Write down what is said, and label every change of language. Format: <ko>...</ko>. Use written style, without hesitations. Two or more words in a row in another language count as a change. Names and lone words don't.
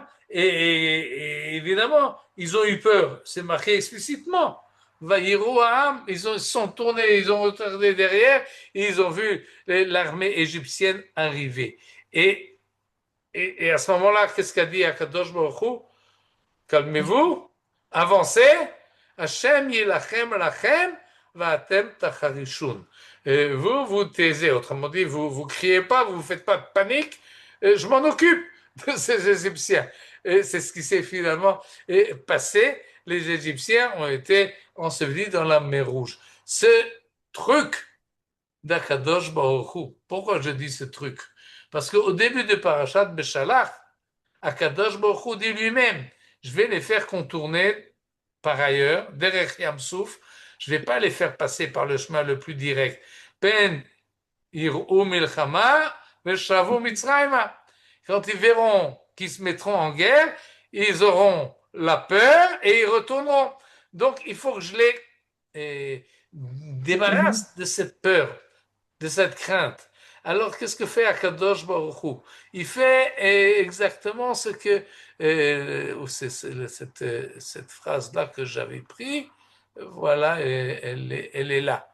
<fr>Et évidemment, ils ont eu peur. C'est marqué explicitement. Vaïroam, ils se sont tournés, ils ont regardé derrière et ils ont vu l'armée égyptienne arriver. Et à ce moment-là, qu'est-ce qu'a dit Akadosh Baruch Hu? Calmez-vous, avancez.</fr> <he>השם ילחם לכם ואתם תחרישון.</he> <fr>Vous taisez, autrement dit, vous criez pas, vous faites pas de panique. Je m'en occupe de ces Égyptiens. Et c'est ce qui s'est finalement passé. Les Égyptiens ont été ensevelis dans la mer Rouge. Ce truc d'Akadosh Baruch Hu, pourquoi je dis ce truc? Parce qu'au début de Parashat Beshalach, Akadosh Baruch Hu dit lui-même, je vais les faire contourner par ailleurs, derrière Yam Souf, je ne vais pas les faire passer par le chemin le plus direct.</fr> <he>פן יראו מלחמה ושבו מצרימה.</he> <fr>Quand ils verront qu'ils se mettront en guerre, ils auront la peur et ils retourneront. Donc il faut que je les débarrasse de cette peur, de cette crainte. Alors, qu'est-ce que fait Akadosh Baruch Hu? Il fait exactement ce que cette phrase-là que j'avais prise, voilà, elle est là.</fr>